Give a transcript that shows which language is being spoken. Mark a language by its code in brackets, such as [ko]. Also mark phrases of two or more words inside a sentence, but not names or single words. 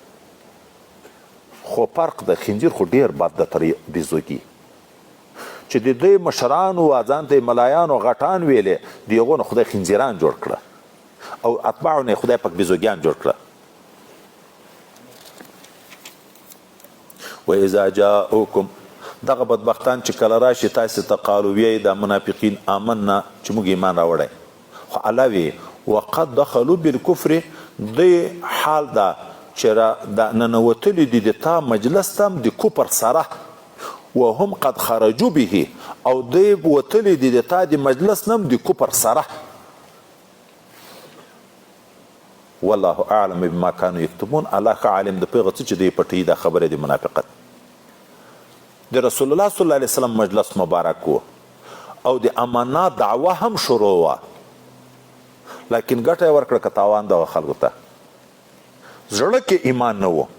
[ps] خو فرق د خنزیر خو ډیر بد ده تر بیزوګي، چې د دوی مشرانو ځان ته ملایانو غټان ویلې، د هغو نه خدای خنزیران جوړ کړه او اتباعو نه خدای پاک بیزوګیان جوړ کړه. [ar] و اذا جاءوکم، [ps] دغه بدبختان چې کله راشي تاسو ته قالو وی د منافقین آمنا، چې موږ ایمان راوړی. خو الله وی [ar] وقد دخلوا بالکفر، [ps] دی حال دا چې د ننوتلي دي د تا مجلس ته د کفر سره. [ar] وهم قد خرجوا به، [ps] او دی وتلي دي د تا د مجلس نه د کفر سره. [ar] والله اعلم بما كانوا يكتبون، [ps] الله ښه عالم د پیغه څه چې دی پټي دا خبره د منافقت. د رسول الله [ar] صلی الله علیه وسلم [ps] مجلس مبارک و او د امانات دعوه هم شروع و، لیکن ګټه یې ورکړه که تاوان دغه خلکو ته. زړه کې ایمان نه و.